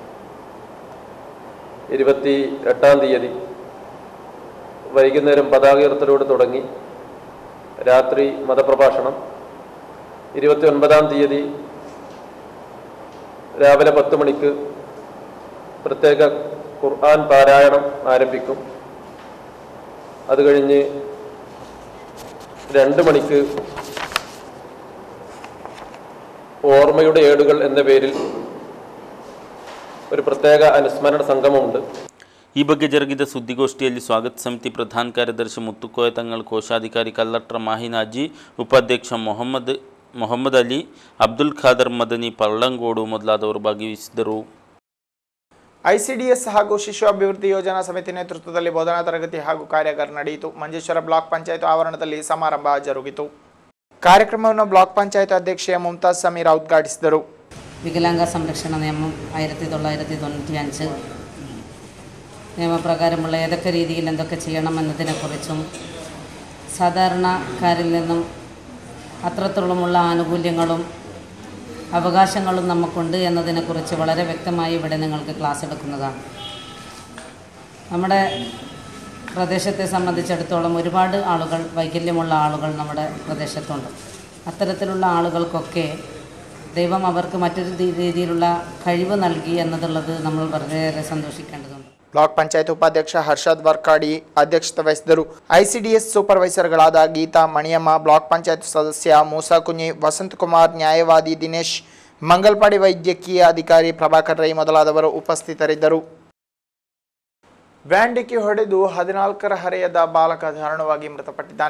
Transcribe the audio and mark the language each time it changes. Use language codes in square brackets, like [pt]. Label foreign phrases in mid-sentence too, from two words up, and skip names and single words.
[ml] 28-ാം തീയതി വൈകുന്നേരം പതാക ഉയർത്തലോട് തുടങ്ങി രാത്രി മതപ്രഭാഷണം, 29-ാം തീയതി രാവിലെ 10 മണിക്ക് പ്രത്യേക ഖുർആൻ പാരായണം ആരംഭിക്കും. അത് കഴിഞ്ഞ് 2 മണിക്ക് ഓർമ്മയുടെ ഏടുകൾ എന്ന പേരിൽ ഒരു പ്രത്യേക അനുസ്മരണ സംഗമമുണ്ട്. [kn] ಈ ಬಗ್ಗೆ ಜರುಗಿದ ಸುದ್ದಿಗೋಷ್ಠಿಯಲ್ಲಿ ಸ್ವಾಗತ ಸಮಿತಿ ಪ್ರಧಾನ ಕಾರ್ಯದರ್ಶಿ ಮುತ್ತುಕೋಯ ತಂಗಳ್, ಕೋಶಾಧಿಕಾರಿ ಕಲ್ಲಟ್ರ ಮಾಹಿನಾಜಿ, ಉಪಾಧ್ಯಕ್ಷ ಮೊಹಮ್ಮದ್ ಅಲಿ, ಅಬ್ದುಲ್ ಖಾದರ್ ಮದನಿ, ಪಳ್ಳಂಗೋಡು ಮೊದಲಾದವರು ಭಾಗವಹಿಸಿದ್ದರು. ICDS ಹಾಗೂ ಶಿಶು ಅಭಿವೃದ್ಧಿ ಯೋಜನಾ ಸಮಿತಿ ನೇತೃತ್ವದಲ್ಲಿ ಬೋಧನಾ ತರಗತಿ ಹಾಗೂ ಕಾರ್ಯಾಗಾರ ನಡೆಯಿತು. ಮಂಜೇಶ್ವರ ಬ್ಲಾಕ್ ಪಂಚಾಯತ್ ಆವರಣದಲ್ಲಿ ಸಮಾರಂಭ ಜರುಗಿತು. ಕಾರ್ಯಕ್ರಮವನ್ನು ಬ್ಲಾಕ್ ಪಂಚಾಯತ್ ಅಧ್ಯಕ್ಷೆ ಮುಮ್ತಾಜ್ ಸಮೀರಾ ಉದ್ಘಾಟಿಸಿದರು. [ml] വികലാംഗ സംരക്ഷണ നിയമം 1995 നിയമപ്രകാരമുള്ള ഏതൊക്കെ രീതിയിൽ എന്തൊക്കെ ചെയ്യണമെന്നതിനെക്കുറിച്ചും സാധാരണക്കാരിൽ നിന്നും അത്രത്തോളമുള്ള ആനുകൂല്യങ്ങളും അവകാശങ്ങളും നമുക്കുണ്ട് എന്നതിനെക്കുറിച്ച് വളരെ വ്യക്തമായി ഇവിടെ നിങ്ങൾക്ക് ക്ലാസ് എടുക്കുന്നതാണ്. നമ്മുടെ പ്രദേശത്തെ സംബന്ധിച്ചിടത്തോളം ഒരുപാട് ആളുകൾ, വൈകല്യമുള്ള ആളുകൾ നമ്മുടെ പ്രദേശത്തുണ്ട്. അത്തരത്തിലുള്ള ആളുകൾക്കൊക്കെ ദൈവം അവർക്ക് മറ്റൊരു രീതിയിലുള്ള കഴിവ് നൽകി എന്നതുള്ളത് നമ്മൾ വളരെയേറെ സന്തോഷിക്കേണ്ടതുണ്ട്. [kn] ಬ್ಲಾಕ್ ಪಂಚಾಯತ್ ಉಪಾಧ್ಯಕ್ಷ ಹರ್ಷದ್ ವರ್ಕಾಡಿ ಅಧ್ಯಕ್ಷತೆ ವಹಿಸಿದರು. ICDS ಸೂಪರ್ವೈಸರ್ಗಳಾದ ಗೀತಾ, ಮಣಿಯಮ್ಮ, ಬ್ಲಾಕ್ ಪಂಚಾಯತ್ ಸದಸ್ಯ ಮೂಸಾ ಕುഞ്ഞി, ವಸಂತ್ ಕುಮಾರ್, ನ್ಯಾಯವಾದಿ ದಿನೇಶ್, ಮಂಗಲ್ಪಾಡಿ ವೈದ್ಯಕೀಯ ಅಧಿಕಾರಿ ಪ್ರಭಾಕರ್ ರೈ ಮೊದಲಾದವರು ಉಪಸ್ಥಿತರಿದ್ದರು. ವ್ಯಾನ್ ಡಿಕ್ಕಿ ಹೊಡೆದು 14ರ ಹರೆಯದ ಬಾಲಕ ದಾರುಣವಾಗಿ ಮೃತಪಟ್ಟಿದ್ದಾನೆ.